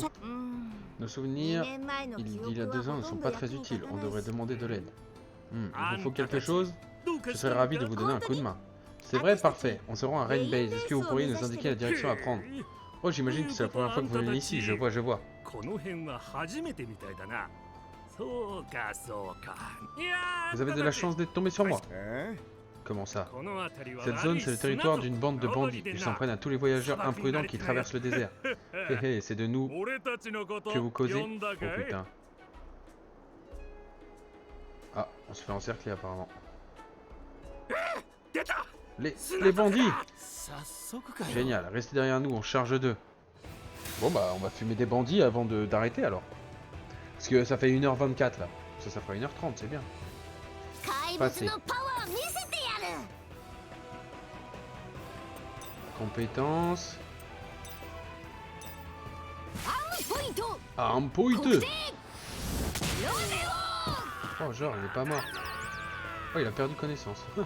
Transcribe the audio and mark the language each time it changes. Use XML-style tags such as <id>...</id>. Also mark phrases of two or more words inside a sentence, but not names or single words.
<fr>Nos souvenirs, il dit il y a 2 ans, ne sont pas très utiles. On devrait demander de l'aide. Il vous faut quelque chose? Je serais ravi de vous donner un coup de main. C'est vrai, parfait. On se rend à Rain Base. Est-ce que vous pourriez nous indiquer la direction à prendre? Oh, j'imagine que c'est la première fois que vous venez ici. Je vois, je vois.</fr> <ja>この辺は初めてみたいだな。そうかそうか。いやー</ja> <fr>Vous avez de la chance d'être tombé sur moi.</fr> <ja>え</ja> <fr>Comment ça?</fr> <ja>この辺りは</ja> <fr>Cette zone, c'est le territoire d'une bande de bandits. Ils s'en prennent à tous les voyageurs imprudents qui traversent le désert. Hé hé, c'est de nous</fr> <ja>俺たちのこと</ja> <fr>que vous causez.</fr> <ja>呼んだ</ja> <fr>Oh</fr> <ja>かい</ja> <fr>putain. Ah, on se fait encercler apparemment.</fr> <ja>出た</ja> <fr>Les bandits!</fr> <ja>早速かよ。</ja> <fr>Génial, restez derrière nous, on charge d'eux. Bon bah, on va fumer des bandits avant d'arrêter alors. Parce que ça fait 1h24 là. Ça fera 1h30, c'est bien.</fr> <ja>怪物のパワー見せてやる</ja> <fr>Compétences.</fr> <ja>ポイント</ja> <fr>Arme point!</fr> <ja>ロゼ</ja> <fr>Oh genre, il est pas mort. Oh, il a perdu connaissance.</fr>